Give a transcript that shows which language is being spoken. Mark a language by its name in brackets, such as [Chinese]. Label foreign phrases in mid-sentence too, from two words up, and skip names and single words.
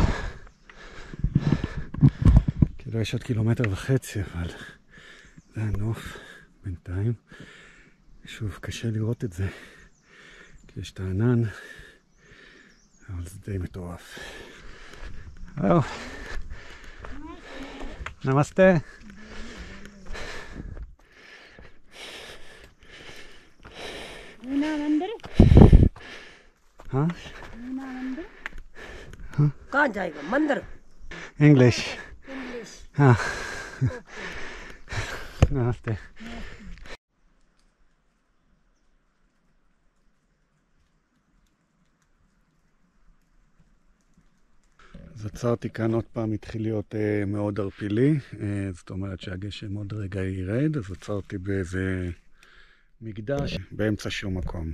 [Hebrew] כאילו יש עוד 1.5 קילומטר, אבל זה הנוף בינתיים. שוב, קשה לראות את זה, כי יש את הענן, אבל זה די מטורף. הלו. נמסטה. [Hindi] हाँ? कहाँ जाएगा मंदिर? इंग्लिश। हाँ। नमस्ते। [Hebrew] אז עצרתי כאן עוד פעם, התחיל להיות מאוד ערפילי, זאת אומרת שהגשם עוד רגע ירד, אז עצרתי באיזה מקדש באמצע שום מקום.